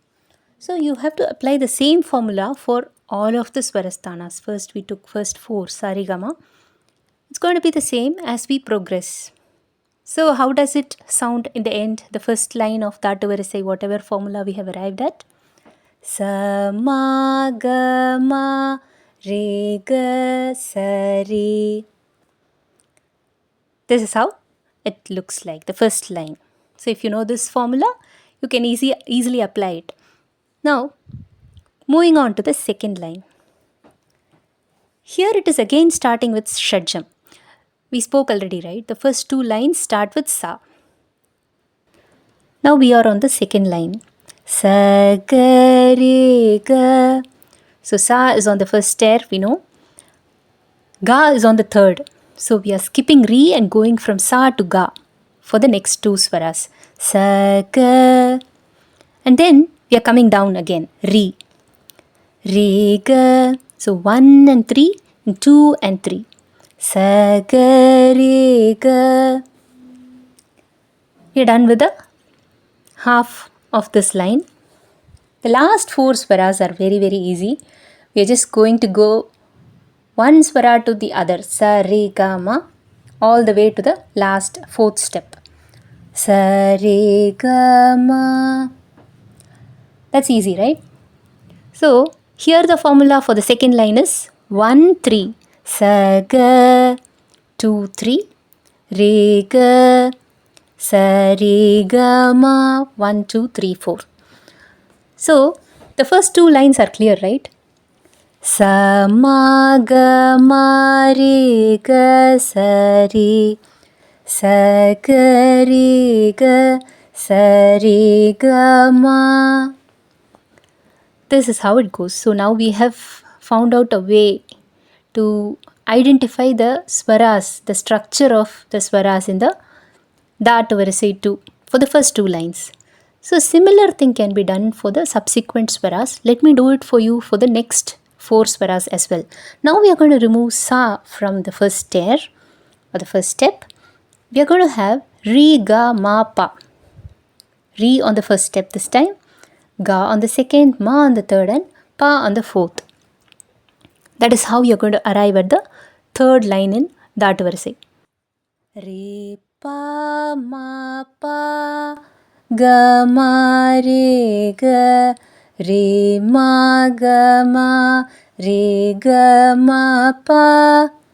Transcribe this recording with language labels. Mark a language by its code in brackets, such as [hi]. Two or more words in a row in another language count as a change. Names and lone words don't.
[en] So you have to apply the same formula for all of the swarasthanas. First we took first 4 Sarigama. It's going to be the same as we progress. So how does it sound in the end, the first line of Dhattu Varisai, whatever formula we have arrived at? Sa, ma, ga, ma, re, ga, sa, re. This is how it looks like, the first line. So if you know this formula, you can easily apply it. Now, moving on to the second line. Here it is again starting with Shadjam. We spoke already, right? The first 2 lines start with Sa. Now we are on the second line. Sa, ga, re, ga. So Sa is on the first stair, we know. Ga is on the 3rd. So we are skipping Re and going from Sa to Ga. for the next two swaras. Sa, ga. And then we are coming down again. Re. Re, ga. So 1 and 3, and 2 and 3. Sa, ga, re, ga. We are done with the half of this line. The last four swaras are very easy. We are just going to go one swara to the other. Sa, re, ga, ma. All the way to the last fourth step. Sa, re, ga, ma. That's easy, right? So, here the formula for the second line is 1, 3. Sa, ga. 2, 3. Re, ga. Sa, re, ga, ma. 1, 2, 3, 4. So, the first two lines are clear, right? Sa, ma, ga, ma, re, ga, sa, re. Sa, ga, re, ga, sa, re, ga, ma. This is how it goes. So, now we have found out a way to identify the swaras, the structure of the swaras in the Dhattu Varisai 2 for the first two lines. So similar thing can be done for the subsequent swaras. Let me do it for you for the next four swaras as well. Now we are going to remove sa from the first stair or the first step. We are going to have re, ga, ma, pa. Re on the first step this time, ga on the second, ma on the third, and pa on the fourth. That is how you are going to arrive at the third line in Dhattu Varisai. Re, pa, ma, pa, ga, ma, re, ga, re, ma, ga, ma, re, ga, ma, pa.